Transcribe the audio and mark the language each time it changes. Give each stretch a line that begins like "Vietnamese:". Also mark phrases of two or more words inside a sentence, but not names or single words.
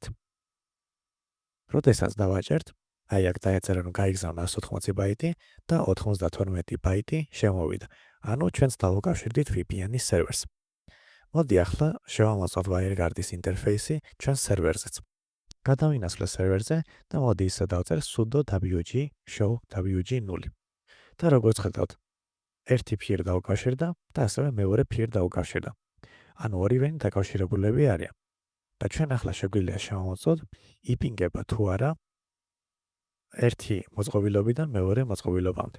Georgian: როდესაც დავაჭერთ, აი აქ დაეწერა რომ გაიგზავნა 180 ბაიტი და 92 ბაიტი შემოვიდა. ანუ ჩვენს დავაკავშირდით VPN-ის სერვერს. მოდი ახლა შევამოწმოთ WireGuard-ის ინტერფეისი ჩვენს სერვერზეც. გადავინაცვლე სერვერზე და მოდი ისე დავწერ
English: sudo wg show wg0.
Georgian: და როგორც ხედავთ, ერთი peer დაუკავშირდა და ასევე მეორე peer დაუკავშირდა. ანუ ორივენი დაკავშირებულები არიან. და ჩვენ ახლა შეგვიძლია შევამოწმოთ იპინგება თუ არა ერთი მოწყობილობიდან მეორე მოწყობილობამდე.